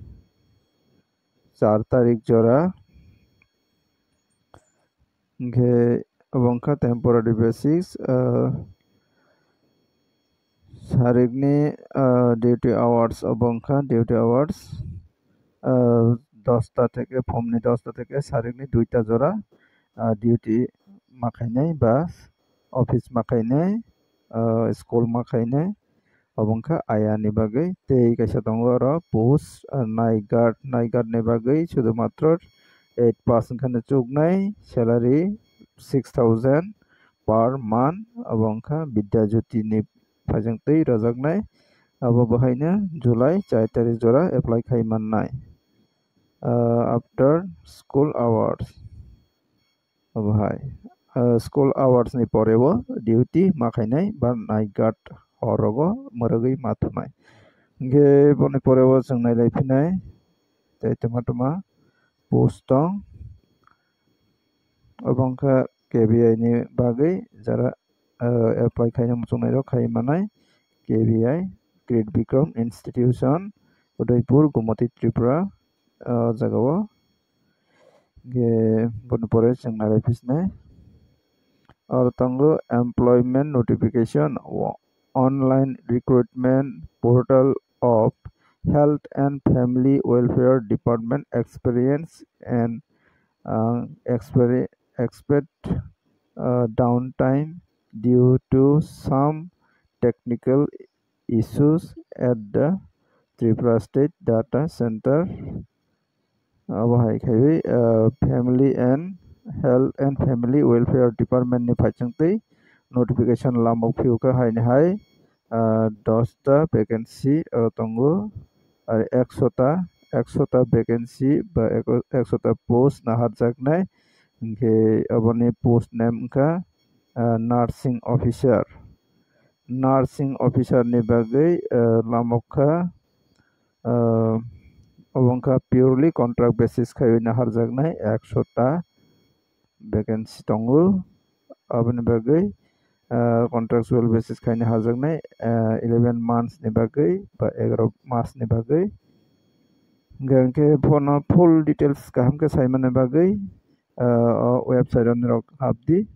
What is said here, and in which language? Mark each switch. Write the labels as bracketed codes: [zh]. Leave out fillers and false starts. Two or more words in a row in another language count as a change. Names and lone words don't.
[trp] 4 tarik jora hingke bongkha [en] temporary basis [trp] sarikni [en] duty hours [trp] obongkha [en] duty hours [bn] 10টা থেকে [trp] ফর্মনি [bn] 10টা থেকে [trp] sarikni 2টা jora duty makhainai ba office makhainai school makhainai obongkha aya ni bagai tei kaisa tongo aro [en] post night guard [trp] ni bagai sudu matro 8% khane chuknai salary 6000 [en] per month [trp] obongkha Vidya Jyoti ni phaisingtui rojaknai abo bahaina July 4 tarik jora apply khai mannai [en] after school hours [trp] abo hai [en] school hours [trp] ni porebo duty makhainai ba [en] night guard [trp] horogo morogui mathunai hingke boni porebo chung nailaifinai tei toma post tong obongkha KBI ni bagai jara apply khaina muchungnai rok khai manai KBI Kirit Bikram Institution Udaipur Gumati Tripura jagao boni pore chung nailaipisnai aro tongo [en] employment notification online recruitment portal of Health and Family Welfare Department experience and expect downtime due to some technical issues at the Tripura State [trp] Data Center abo hai khaiwi [en] family and health and family welfare department [trp] ni phaisingtui notification lamok phiuka haini hai 10টা vacancy tongo আর 100টা vacancy ba 100টা post naharjaknai hingke aboni [en] post name [trp] wngkha nursing officer ni bagai lamokha obongkha [en] purely contract basis [trp] khaiwi naharjaknai 100টা vacancy tongo aboni bagai [en] contractual basis [trp] khaina hajaknai [en] 11 months [trp] ni bagai ba 11 mas ni bagai hingke phono [en] full details [trp] kaham ke saimani bagai website nirok habdi